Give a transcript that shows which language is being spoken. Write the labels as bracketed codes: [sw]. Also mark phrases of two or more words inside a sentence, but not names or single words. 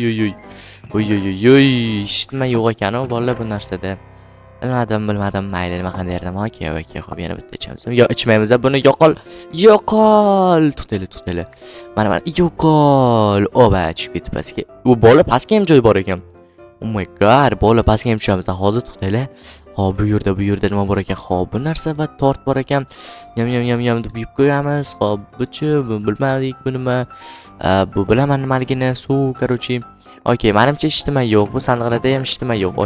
[uz] Eshitma yo'q ekan bolalar bu narsada. Bilmadim, mayli, nima qanday derdim. Okay, xo'p, yana bitta ichamiz. Yo, ichmaymiz, buni yo'qol. To'xtanglar. Mana, yo'qol. Tushib ketdi pastga. U bola pastga ham joy bor ekan. [en] Oh my god, [uz] bola pastga ham tushamiz. Hozir to'xtanglar. Hop, bu yerda nima bor ekan? Hop, bu narsa va tort bor ekan. Yam deb yeb qo'yamiz. Hop, bilmadik bu nima. Bu bilaman nimaligini, suv, qarochi. Okay, menimcha hech nima yo'q. Bu sandiqlarda ham hech nima yo'q.